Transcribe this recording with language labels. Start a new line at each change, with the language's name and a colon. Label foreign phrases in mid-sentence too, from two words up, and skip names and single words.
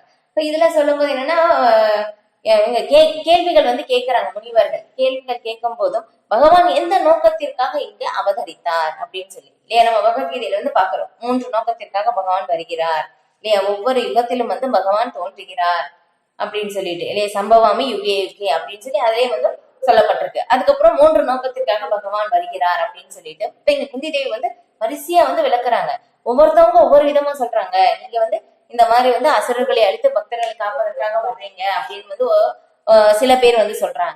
Tamil: இப்ப இதுல சொல்லும் போது என்னன்னா, கேள்விகள் வந்து கேட்கிறாங்க முனிவர்கள். கேள்விகள் கேட்கும் போதும் பகவான் எந்த நோக்கத்திற்காக இங்க அவதரித்தார் அப்படின்னு சொல்லி இல்லையா, நம்ம பகவத்கீதையில வந்து பாக்குறோம் 3 நோக்கத்திற்காக பகவான் வருகிறார் இல்லையா, ஒவ்வொரு யுகத்திலும் வந்து பகவான் தோன்றுகிறார் அப்படின்னு சொல்லிட்டு இல்லையா,
Sanskrit: सम्भवामि युगे युगे
Tamil: அப்படின்னு சொல்லி அதே வந்து சொல்லப்பட்டிருக்கு. அதுக்கப்புறம் 3 நோக்கத்திற்காக பகவான் வருகிறார் அப்படின்னு சொல்லிட்டு இப்ப இங்க குந்தி தேவி வந்து வரிசையா வந்து விளக்குறாங்க. ஒவ்வொருத்தவங்க ஒவ்வொரு விதமா சொல்றாங்க. நீங்க வந்து இந்த மாதிரி வந்து அசுரர்களை அழித்து பக்தர்களை காப்பதற்காக வர்றீங்க அப்படின்னு வந்து சில பேர் வந்து சொல்றாங்க.